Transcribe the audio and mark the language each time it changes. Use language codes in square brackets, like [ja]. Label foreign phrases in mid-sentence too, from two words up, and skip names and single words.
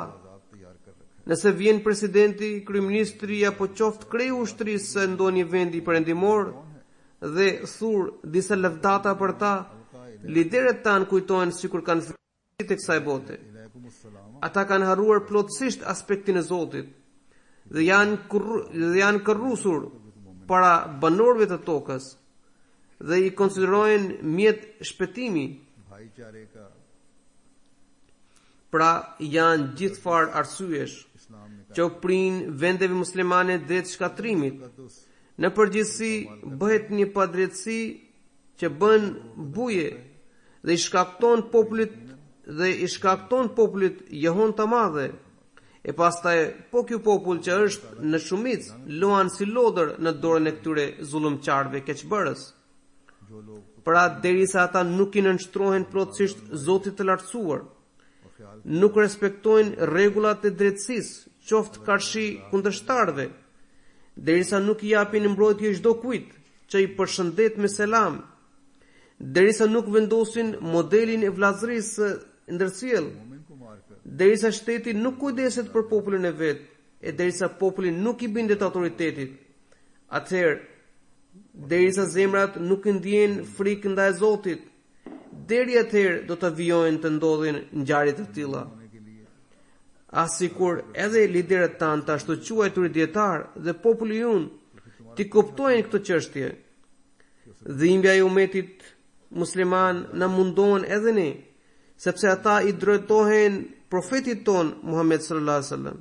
[sq] Nëse vjen presidenti, kryeministri apo qoftë kreu ushtrisë së ndonjë vendi perëndimor dhe thur disa lëvdata për ta, lideret tanë kujtojnë sikur kanë filluar të kësaj bote. Ata kanë harruar plotësisht aspektin e Zotit dhe janë kërrusur para banorëve të tokës dhe i konsiderojnë mjet shpëtimi. [ur] بھائی چارے کا [sq] Pra janë gjithë farë arsyesh [ur] اسلام نے [sq] që prin vendeve muslimane drejt shkatrimit. Në përgjithësi bëhet një padrejtësi që bën buje dhe i shkakton popullit jehon të madhe. E pastaj po ky popull që është në shumicë luan si lodër në dorën e këtyre zullumqarëve keqbërës. [ur] جو لوگ [sq] Pra derisa ata nuk i nënshtrohen plotësisht Zotit të lartësuar, [ur] اور خیال [sq] nuk respektojnë rregullat e drejtësisë, qoftë karshi kundërshtarëve, derisa nuk i japin mbrojtje çdo kujt që i përshëndet me selam, derisa nuk vendosin modelin e vllazërisë së ndërsjell, [ur] مومن کو مار کر [sq] derisa shteti nuk kujdeset për popullin e vet, e derisa populli nuk i bindet autoritetit, atëherë derisa zemrat nuk i ndjejnë frikë ndaj Zotit, deri atëherë do të vijojnë të ndodhin ngjarje të tilla. [ur] ہونے کے لیے [sq] Asikur edhe liderët tanë të ashtu quajtur dietar dhe populli ynë ti kuptojnë këtë çështje. Dhimbja e umetit musliman na mundon edhe ne, sepse ata i drejtohen profetit ton Muhammed [ar] صلى الله عليه وسلم.